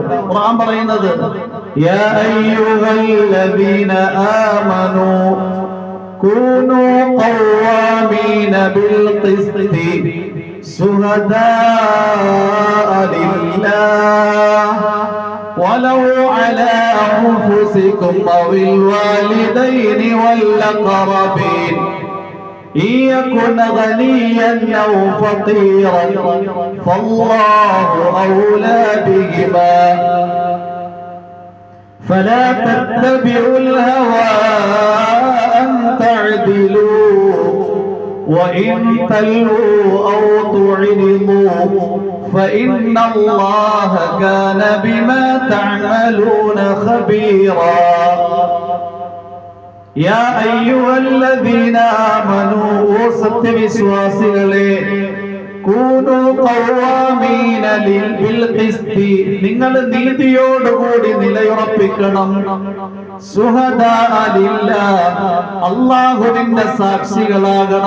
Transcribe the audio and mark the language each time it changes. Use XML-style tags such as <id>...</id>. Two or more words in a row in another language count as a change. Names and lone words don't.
<ml>ഖുർആൻ പറയുന്നത്,</ml> <ar>يا أيها الذين آمنوا كونوا قوامين بالقسط شهداء لله ولو على أنفسكم أو الوالدين والأقربين إن يكن غنيا أو فقيرا فالله أولى بهما فلا تتبعوا الهوى أن تعدلوا وإن تلووا أو تعرضوا فإن الله كان بما تعملون خبيرا يا أيها الذين آمنوا,</ar> <ml>ഓ സത്യവിശ്വാസികളെ,</ml> <ar>كونوا قوامين بالقسط,</ar> <ml>നിങ്ങൾ നീതിയോടുകൂടി നിലയുറപ്പിക്കണം.</ml> <ar>شهداء لله,</ar> <ml>അല്ലാഹുവിന്റെ സാക്ഷികളാകണം.</ml>